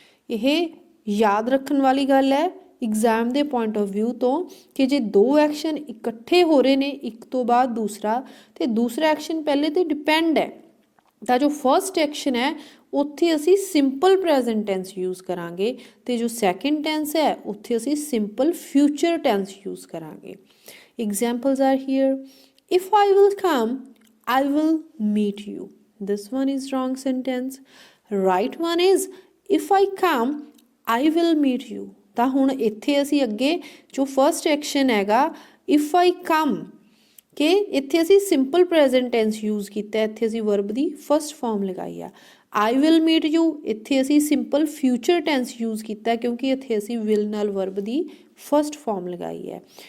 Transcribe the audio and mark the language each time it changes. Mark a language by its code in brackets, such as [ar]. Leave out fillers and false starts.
[pa] ਇਹ ਯਾਦ ਰੱਖਣ ਵਾਲੀ ਗੱਲ ਹੈ ਐਗਜ਼ਾਮ ਦੇ ਪੁਆਇੰਟ ਆਫ ਵਿਊ ਤੋਂ ਕਿ ਜੇ ਦੋ ਐਕਸ਼ਨ ਇਕੱਠੇ ਹੋ ਰਹੇ ਨੇ ਇੱਕ ਤੋਂ ਬਾਅਦ ਦੂਸਰਾ ਤੇ ਦੂਸਰਾ ਐਕਸ਼ਨ ਪਹਿਲੇ ਤੇ ਡਿਪੈਂਡ ਹੈ ਤਾਂ ਜੋ ਫਰਸਟ ਐਕਸ਼ਨ ਹੈ ਉੱਥੇ ਅਸੀਂ ਸਿੰਪਲ ਪ੍ਰੈਜ਼ੈਂਟ ਟੈਂਸ ਯੂਜ਼ ਕਰਾਂਗੇ ਤੇ ਜੋ ਸੈਕਿੰਡ ਟੈਂਸ ਹੈ ਉੱਥੇ ਅਸੀਂ ਸਿੰਪਲ ਫਿਊਚਰ ਟੈਂਸ ਯੂਜ਼ ਕਰਾਂਗੇ। [en] Examples are here if I will come I will meet you, this one is wrong sentence, right one is if I come I will meet you। [pa] ਤਾਂ ਹੁਣ ਇੱਥੇ ਅਸੀਂ ਅੱਗੇ ਜੋ ਫਰਸਟ ਐਕਸ਼ਨ ਹੈਗਾ [en] if I come [pa] ਕਿ ਇੱਥੇ ਅਸੀਂ ਸਿੰਪਲ ਪ੍ਰੈਜ਼ੈਂਟ ਟੈਂਸ ਯੂਜ਼ ਕੀਤਾ, ਇੱਥੇ ਅਸੀਂ ਵਰਬ ਦੀ ਫਸਟ ਫਾਰਮ ਲਗਾਈ ਆ। [en] I will meet you, [pa] ਇੱਥੇ ਅਸੀਂ ਸਿੰਪਲ ਫਿਊਚਰ ਟੈਂਸ ਯੂਜ਼ ਕੀਤਾ ਕਿਉਂਕਿ ਇੱਥੇ ਅਸੀਂ ਵਿਲ ਨਾਲ ਵਰਬ ਦੀ ਫਸਟ ਫਾਰਮ ਲਗਾਈ ਹੈ।